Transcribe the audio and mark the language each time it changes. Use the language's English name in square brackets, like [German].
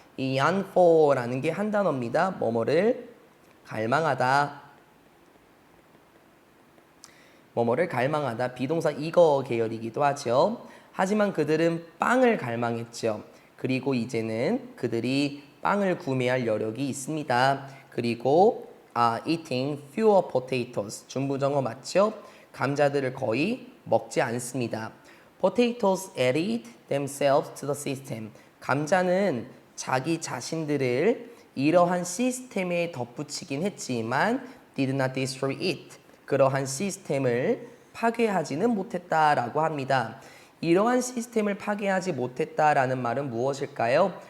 [Korean] 이 yearn for라는 게 한 단어입니다. 뭐뭐를 갈망하다. 뭐뭐를 갈망하다. 비동사 이거 계열이기도 하죠. 하지만 그들은 빵을 갈망했죠. 그리고 이제는 그들이 빵을 구매할 여력이 있습니다. 그리고 [English] eating fewer potatoes. [Korean] 중부정어 맞죠? 감자들을 거의 먹지 않습니다. [English] Potatoes added themselves to the system. [Korean] 감자는 자기 자신들을 이러한 시스템에 덧붙이긴 했지만 [English] did not destroy it. [Korean] 그러한 시스템을 파괴하지는 못했다라고 합니다. 이러한 시스템을 파괴하지 못했다라는 말은 무엇일까요?